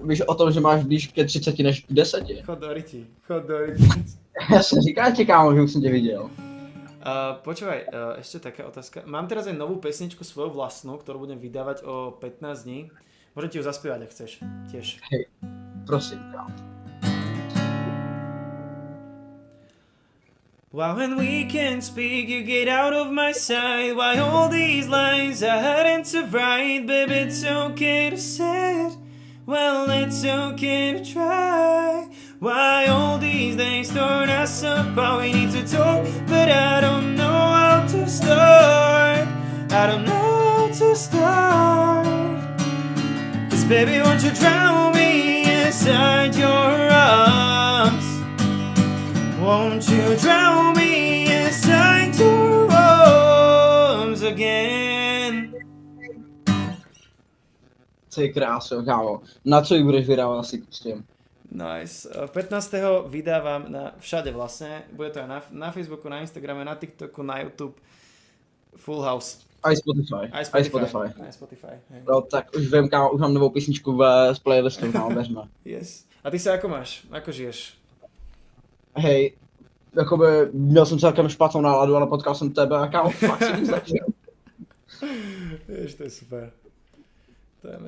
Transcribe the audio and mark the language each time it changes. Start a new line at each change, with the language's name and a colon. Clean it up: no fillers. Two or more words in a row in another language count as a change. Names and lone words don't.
Czech: víš o tom, že máš blíž ke 30 než k 10?
Slovak: Chod do ryti, chod do ryti.
Czech: Já jsem říkal ti, kámo, že už jsem tě viděl.
Slovak: Počúvaj, ešte taká otázka. Mám teraz aj novú pesničku svoju vlastnú, ktorú budem vydávať o 15 dní. Môžem ti ju zaspievať, ak chceš, tiež. Hej, prosím, kámo.
English: Why when we can't speak, you get out of my sight. Why all these lines I hadn't to write, baby, it's okay to say it. Well, it's okay to try. Why all these days torn us apart? We need to talk, but I don't know how to start. I don't know how to start. 'Cause baby, won't you drown me inside your arms? Won't you drown me inside your arms again?
Slovak: Ty krásno, kámo.
Czech: Na co ji budeš vydávat asi s tím?
English: Nice. 15.
Slovak: vydávam na všade vlastne. Bude to aj na Facebooku, na Instagrame, na TikToku, na YouTube.
English: Full house.
Slovak: Aj Spotify. Aj Spotify. Hej.
Czech: No tak už vím, kámo, už mám novou písničku s playlistem, kámo, veřme.
Slovak: Yes. A ty sa ako máš? Ako žiješ?
Czech: Hej, jakoby měl jsem celkem špatnou náladu, ale potkal jsem tebe a kámo, fakt si nic začal. Jež, to je super. To je